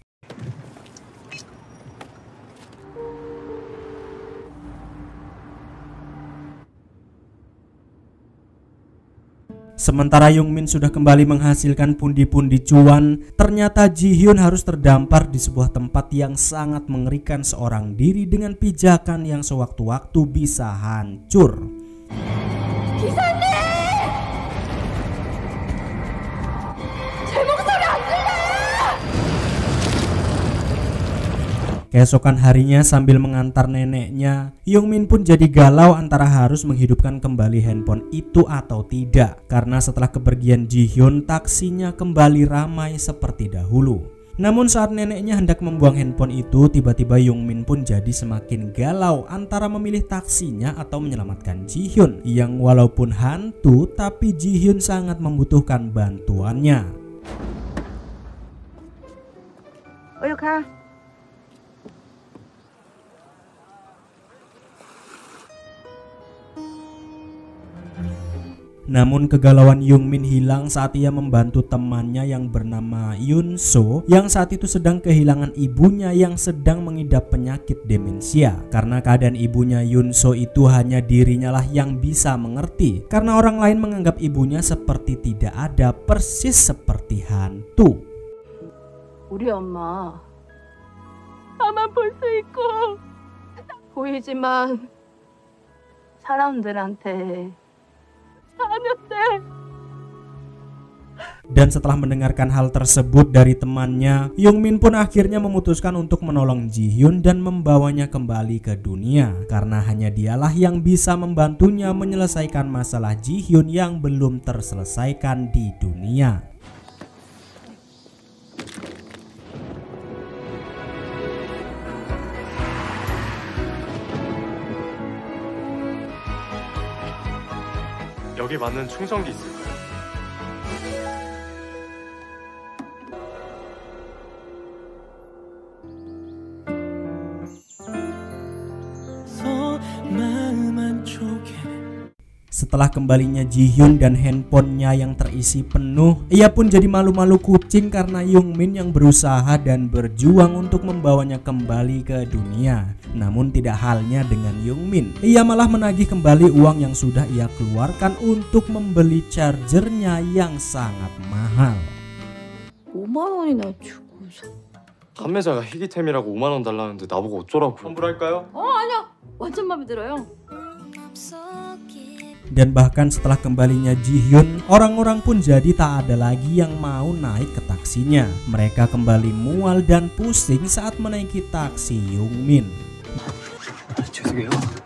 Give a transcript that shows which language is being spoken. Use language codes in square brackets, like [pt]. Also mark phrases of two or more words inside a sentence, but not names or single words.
[id] Sementara Youngmin sudah kembali menghasilkan pundi-pundi cuan, ternyata Jihyun harus terdampar di sebuah tempat yang sangat mengerikan seorang diri dengan pijakan yang sewaktu-waktu bisa hancur. [ko] 기사님! 제 목소리 안 들려요! [id] Keesokan harinya sambil mengantar neneknya, Youngmin pun jadi galau antara harus menghidupkan kembali handphone itu atau tidak. Karena setelah kepergian Jihyun, taksinya kembali ramai seperti dahulu. Namun saat neneknya hendak membuang handphone itu, tiba-tiba Youngmin pun jadi semakin galau antara memilih taksinya atau menyelamatkan Jihyun, yang walaupun hantu tapi Jihyun sangat membutuhkan bantuannya. [ko] 어여 가. [id] Namun kegalauan Youngmin hilang saat ia membantu temannya yang bernama Yunso, yang saat itu sedang kehilangan ibunya yang sedang mengidap penyakit demensia. Karena keadaan ibunya Yunso itu hanya dirinya lah yang bisa mengerti, karena orang lain menganggap ibunya seperti tidak ada, persis seperti hantu. [ko] 우리 엄마 나만 볼 수 있고 보이지만 사람들한테 [id] Dan setelah mendengarkan hal tersebut dari temannya, Youngmin pun akhirnya memutuskan untuk menolong Jihyun dan membawanya kembali ke dunia, karena hanya dialah yang bisa membantunya menyelesaikan masalah Jihyun yang belum terselesaikan di dunia. [ko] 여기 맞는 충전기 있을까요? [id] Setelah kembalinya Jihyun dan handphonenya yang terisi penuh, ia pun jadi malu-malu kucing karena Youngmin yang berusaha dan berjuang untuk membawanya kembali ke dunia. Namun tidak halnya dengan Youngmin, ia malah menagih kembali uang yang sudah ia keluarkan untuk membeli chargernya yang sangat mahal. [ko] 5만 원이나 주고서. 판매자가 희귀템이라고 5만 원 달라는데 나보고 어쩌라고. 환불할까요? 아니야. 완전 마음에 들어요. [id] Dan bahkan setelah kembalinya Jihyun, orang-orang pun jadi tak ada lagi yang mau naik ke taksinya. Mereka kembali mual dan pusing saat menaiki taksi Youngmin. [ko] 죄송해요.